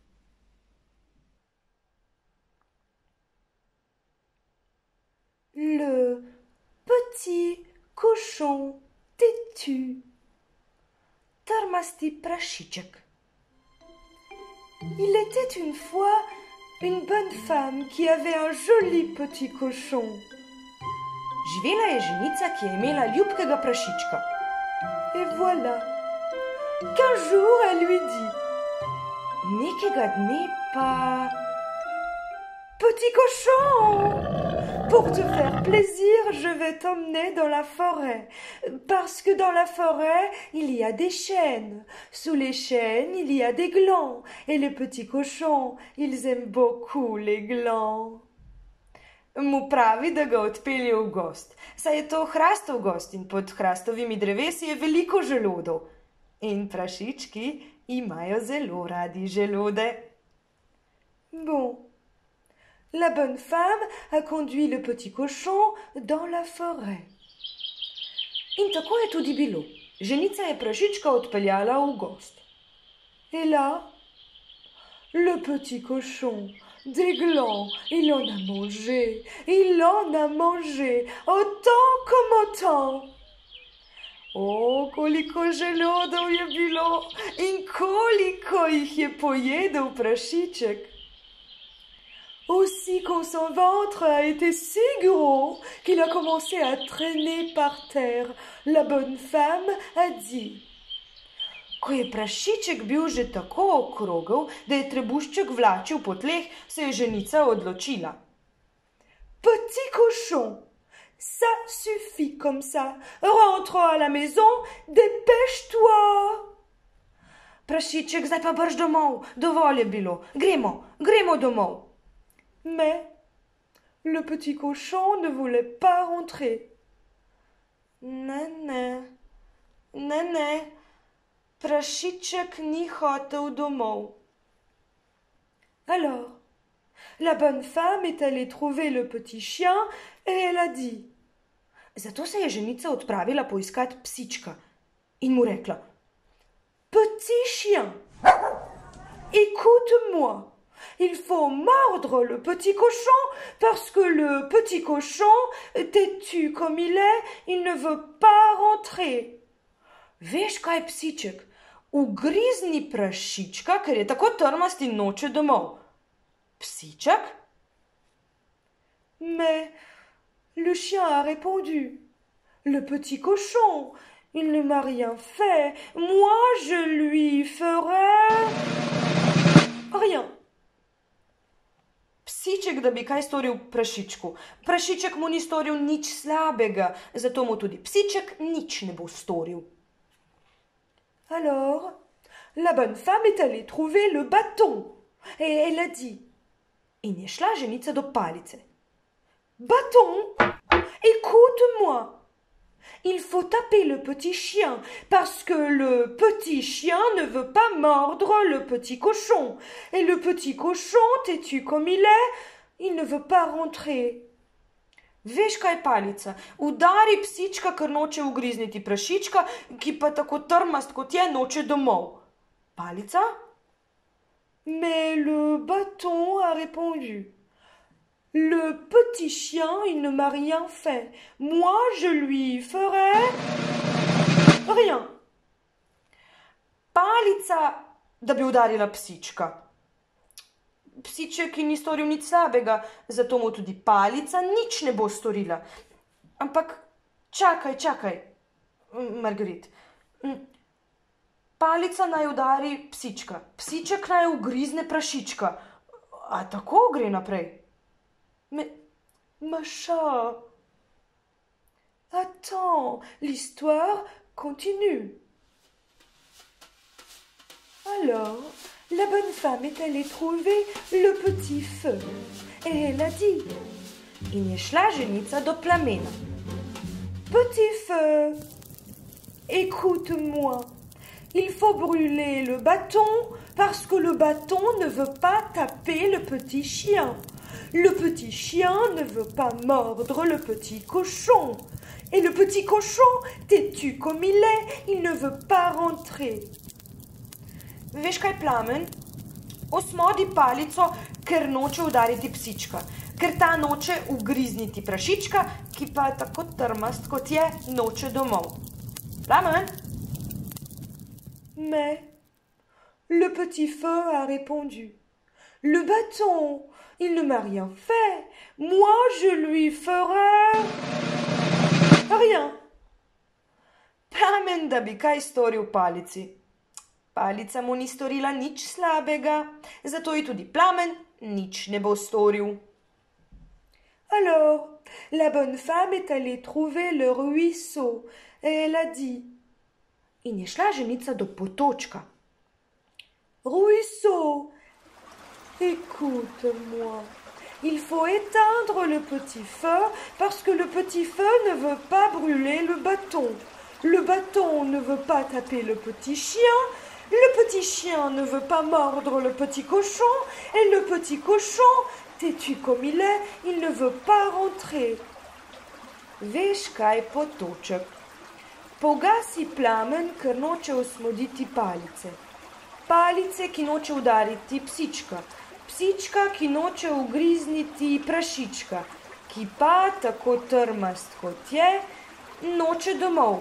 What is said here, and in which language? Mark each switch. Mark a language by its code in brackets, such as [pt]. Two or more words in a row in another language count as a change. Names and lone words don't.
[fr] Le petit cochon têtu. [sl] Tărmasti Prašiček. [fr] Il était une fois une bonne femme qui avait un joli petit cochon. [sl] Živela je ženica, ki je imela ljubkega prašička. [fr] Et voilà qu'un jour elle lui dit: [sl] Nekega dne pa... [fr] Petit cochon, pour te faire plaisir, je vais t'emmener dans la forêt. Parce que dans la forêt, il y a des chênes. Sous les chênes, il y a des glands. Et les petits cochons, ils aiment beaucoup les glands. [sl] Mu pravi, da ga odpelje v gozd, saj je to hrastov gozd in pod hrastovimi drevesi je veliko želodov. In prašički imajo zelo radi želode. [fr] Bon, la bonne femme a conduit le petit cochon dans la forêt. [sl] In tako je tudi bilo. Ženica je prašička odpeljala v gozd. [fr] Et là, le petit cochon, des glands, il en a mangé, autant comme autant. [sl] O, koliko želodov je bilo in koliko jih je pojedel prašiček. [fr] Aussi quand son ventre a été si gros qu'il a commencé à traîner par terre, la bonne femme a dit: [sl] Ko je prašiček bil že tako okrogel, da je trebušček vlačil po tleh, se je ženica odločila. [fr] Petit cochon, ça suffit comme ça. Rentre à la maison, dépêche-toi. [sl] Prašiček, zdaj pa brž domov, dovolj je bilo. Gremo domov. [fr] Mais le petit cochon ne voulait pas rentrer. [sl] Ne, prašiček ni hotel domov. [fr] Alors, la bonne femme est allée trouver le petit chien et elle a dit: [sl] Zato se je ženica odpravila poiskat psička in mu rekla: [fr] Petit chien, écoute-moi. Il faut mordre le petit cochon parce que le petit cochon, têtu comme il est, il ne veut pas rentrer. [sl] Veš kaj, psiček? Ugrizni prašička, ker je tako trmast in noče domov. Psiček? [fr] Mais le chien a répondu: Le petit cochon, il ne m'a rien fait. Moi, je lui ferai rien. [sl] Psiček, da bi kaj storil prašičku. Prašiček mu ni storil nič slabega, zato mu tudi psiček nič ne bo storil. [fr] Alors, la bonne femme est allée trouver le bâton et elle a dit: [sl] In je šla ženica do palice. [fr] Bâton, écoute-moi. Il faut taper le petit chien parce que le petit chien ne veut pas mordre le petit cochon. Et le petit cochon, têtu comme il est, il ne veut pas rentrer. [sl] Veš kaj, palica? Udari psička, ker noče ugrizniti prašička, ki pa tako trmast kot je, noče domov. Palica? [fr] Mais le bâton a répondu: Le petit chien, il ne m'a rien fait. Moi, je lui ferai rien. [sl] Palica, da bi udarila psička. Psiček ni storil nič slabega, zato mu tudi palica nič ne bo storila. Ampak čakaj. Marguerite. Palica naj udari psička, psiček naj ugrizne prašička. A tako gre naprej? [fr] Ma chat. Attends, l'histoire continue. Alors, la bonne femme est allée trouver le petit feu. Et elle a dit: [sl] In je šla ženica do plamena. [fr] Petit feu, écoute-moi. Il faut brûler le bâton parce que le bâton ne veut pas taper le petit chien. Le petit chien ne veut pas mordre le petit cochon. Et le petit cochon, têtu comme il ne veut pas rentrer. [sl] Veš kaj, Plamen? Osmodi palico, ker noče udariti psička, ker ta noče ugrizniti prašička, ki pa tako trmast kot je, noče domov. Plamen? [fr] Mais le petit feu a répondu: Le bâton, il ne m'a rien fait. Moi, je lui ferai rien. [sl] Plamen, da bi kaj storil palici. Palica mu ni storila nič slabega, zato ji tudi Plamen nič ne bo storil. [fr] Alors, la bonne femme est allée trouver le ruisseau et elle a dit: [sl] In je šla ženica do potočka. [fr] Ruisseau, écoute-moi. Il faut éteindre le petit feu parce que le petit feu ne veut pas brûler le bâton. Le bâton ne veut pas taper le petit chien. Le petit chien ne veut pas mordre le petit cochon. Et le petit cochon, têtu comme il ne veut pas rentrer. [sl] Veš kaj, potoček? Pogasi Plamen, ker noče osmoditi palice. Palice, ki noče udariti psička. Psička, ki noče ugrizniti prašička, ki pa, tako trmast kot je, noče domov.